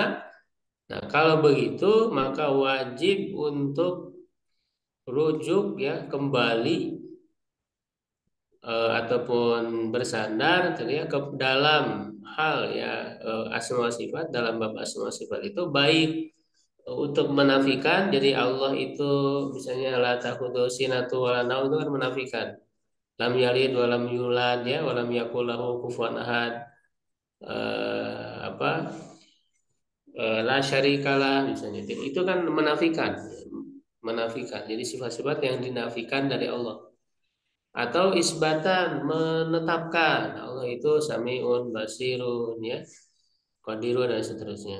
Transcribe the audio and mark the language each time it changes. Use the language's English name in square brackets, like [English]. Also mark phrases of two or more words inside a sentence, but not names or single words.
[Indonesian] Nah, kalau begitu maka wajib untuk rujuk ya kembali ataupun bersandar tadi ya ke dalam hal ya [Arabic] أسماء وصفات, [Indonesian] dalam bab [Arabic] أسماء وصفات [Indonesian] itu baik untuk menafikan, jadi Allah itu misalnya [Arabic] لا تأخذه سنة ولا نوم, [Indonesian] itu kan menafikan [Arabic] لم يلد ولم يولد [Indonesian] ya [Arabic] ولم يكن له كفوا أحد, [Indonesian] apa [Arabic] لا شريك له [Indonesian] misalnya, itu kan menafikan jadi sifat-sifat yang dinafikan dari Allah. Atau isbatan, menetapkan Allah itu [Arabic] سميع بصير [Indonesian] ya qadirun dan seterusnya.